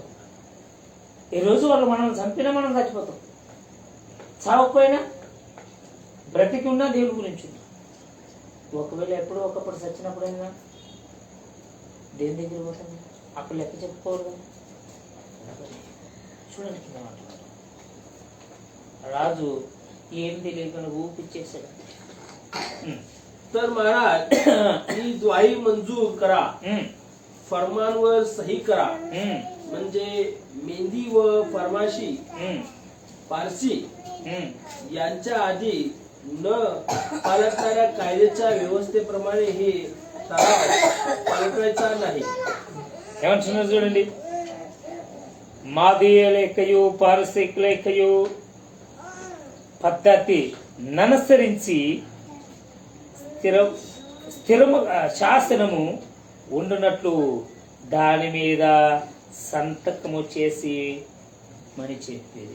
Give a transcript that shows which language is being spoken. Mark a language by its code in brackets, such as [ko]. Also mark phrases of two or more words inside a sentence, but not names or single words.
[te] ఈ రోజు వాళ్ళు మనల్ని చంపినా మనం చచ్చిపోతాం, చావకపోయినా బ్రతికి ఉన్నా దేవుడి గురించి. ఒకవేళ ఎప్పుడో ఒకప్పుడు చచ్చినప్పుడైనా దేని దగ్గర పోతాం, అప్పుడు లెక్క చెప్పుకోరు. చూడండి కింద మాట్లాడు. రాజు ఏం తెలియకుండా ఊపిచ్చేసాడు. [mr] तर महाराज ही द्वाही मंजूर करा, फरमानवर सही करा. म्हणजे मेंदी व फरमाशी पारसी यांच्या आधी न पालटणाऱ्या कायद्याच्या व्यवस्थेप्रमाणे हे पालटायचा नाही. [te] ఏమంటున్నారు చూడండి. మాదీయుల యొక్కయు పారసీకుల యొక్కయు పద్ధతి ననుసరించి స్థిరము శాసనము ఉండునట్లు దాని మీద సంతకము చేసి మని చెప్పేది.